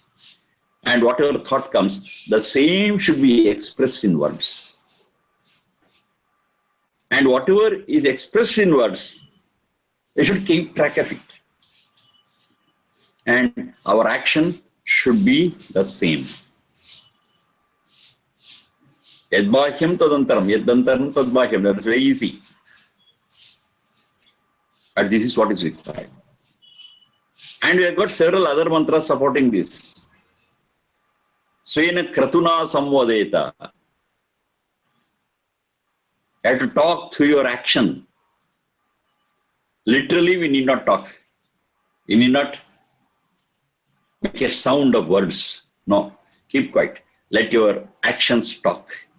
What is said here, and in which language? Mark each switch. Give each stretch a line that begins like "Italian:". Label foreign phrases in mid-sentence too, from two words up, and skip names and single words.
English: And whatever thought comes, the same should be expressed in words. And whatever is expressed in words, we should keep track of it. And our action should be the same.
Sanskrit: Yadbahyam tadantaram, yadantaram tadbahyam.
English: That is very easy. But this is what is required. And we have got several other mantras supporting this.
Sanskrit: Svena kratuna samvadeta.
English: You have to talk through your action. Literally, we need not talk. We need not make a sound of words. No, keep quiet. Let your actions talk.